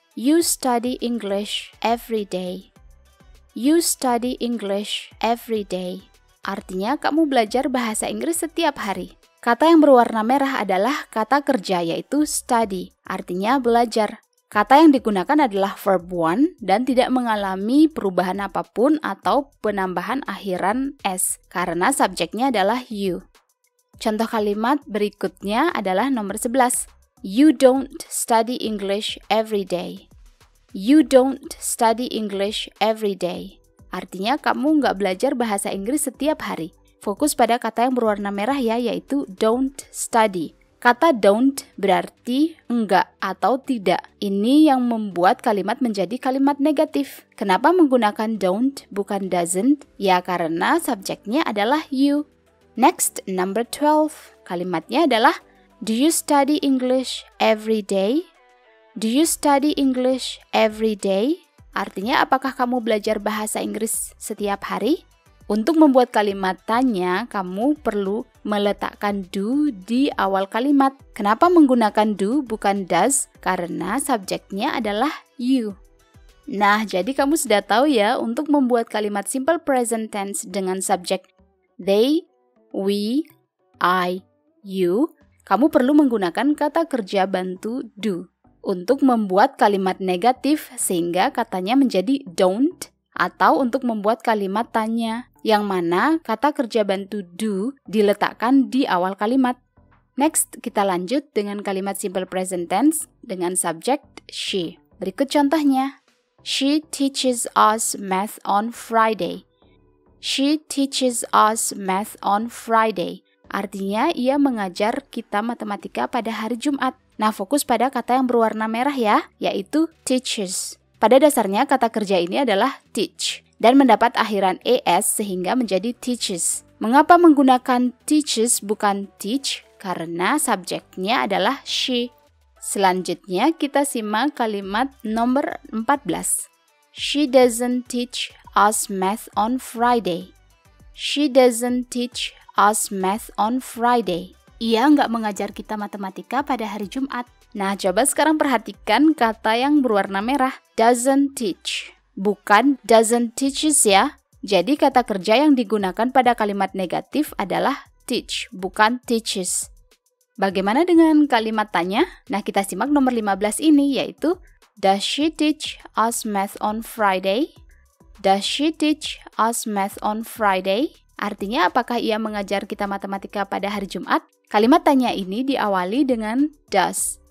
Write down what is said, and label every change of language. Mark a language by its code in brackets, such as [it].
[en] You study English every day. You study English every day. [id] Artinya kamu belajar bahasa Inggris setiap hari. Kata yang berwarna merah adalah kata kerja, yaitu study. Artinya belajar. Kata yang digunakan adalah verb one dan tidak mengalami perubahan apapun atau penambahan akhiran s karena subjeknya adalah you. Contoh kalimat berikutnya adalah nomor 11. [en] You don't study English every day. You don't study English every day. [id] Artinya kamu nggak belajar bahasa Inggris setiap hari. Fokus pada kata yang berwarna merah ya, yaitu [en] don't study. [id] Kata don't berarti enggak atau tidak. Ini yang membuat kalimat menjadi kalimat negatif. Kenapa menggunakan don't bukan doesn't? Ya karena subjeknya adalah you. [en] Next, number 12. [id] Kalimatnya adalah [en] do you study English every day? Do you study English every day? [id] Artinya apakah kamu belajar bahasa Inggris setiap hari? Untuk membuat kalimat tanya, kamu perlu meletakkan do di awal kalimat. Kenapa menggunakan do bukan does? Karena subjeknya adalah you. Nah, jadi kamu sudah tahu ya, untuk membuat kalimat simple present tense dengan subjek they, we, I, you, kamu perlu menggunakan kata kerja bantu do. Untuk membuat kalimat negatif sehingga katanya menjadi don't, atau untuk membuat kalimat tanya, yang mana kata kerja bantu do diletakkan di awal kalimat. [en] Next, [id] kita lanjut dengan kalimat simple present tense dengan subject she. Berikut contohnya. [en] She teaches us math on Friday. She teaches us math on Friday. [id] Artinya, ia mengajar kita matematika pada hari Jumat. Nah, fokus pada kata yang berwarna merah ya, yaitu teaches. Pada dasarnya kata kerja ini adalah teach dan mendapat akhiran es sehingga menjadi teaches. Mengapa menggunakan teaches bukan teach? Karena subjeknya adalah she. Selanjutnya kita simak kalimat nomor 14. [en] She doesn't teach us math on Friday. She doesn't teach us math on Friday. [id] Ia nggak mengajar kita matematika pada hari Jumat. Nah, coba sekarang perhatikan kata yang berwarna merah, [en] doesn't teach. [id] Bukan doesn't teaches ya. Jadi kata kerja yang digunakan pada kalimat negatif adalah teach, bukan teaches. Bagaimana dengan kalimat tanya? Nah, kita simak nomor 15 ini, yaitu [en] does she teach us math on Friday? Does she teach us math on Friday? [id] Artinya, apakah ia mengajar kita matematika pada hari Jumat? Kalimat tanya ini diawali dengan does.